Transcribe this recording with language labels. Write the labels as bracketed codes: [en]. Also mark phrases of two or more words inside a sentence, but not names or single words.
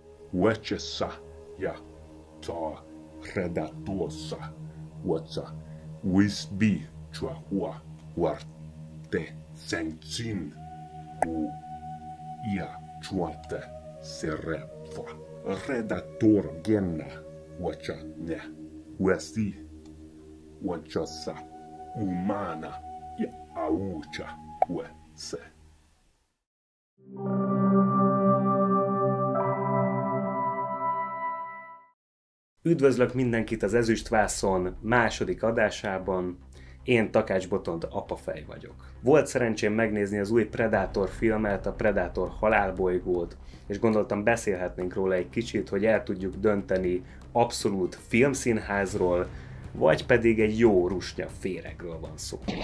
[hu] Huechesa ja ta redatosa huacha wisbi chua hua huarte senchin u ia chuate serefa redator genna huacha ne huasi huachasa humana ja aucha huese. Üdvözlök mindenkit az Ezüstvászon második adásában. Én Takács Botond apafej vagyok. Volt szerencsém megnézni az új Predator filmet, a Predator halálbolygót, és gondoltam beszélhetnénk róla egy kicsit, hogy el tudjuk dönteni abszolút filmszínházról, vagy pedig egy jó rusnya féregről van szó.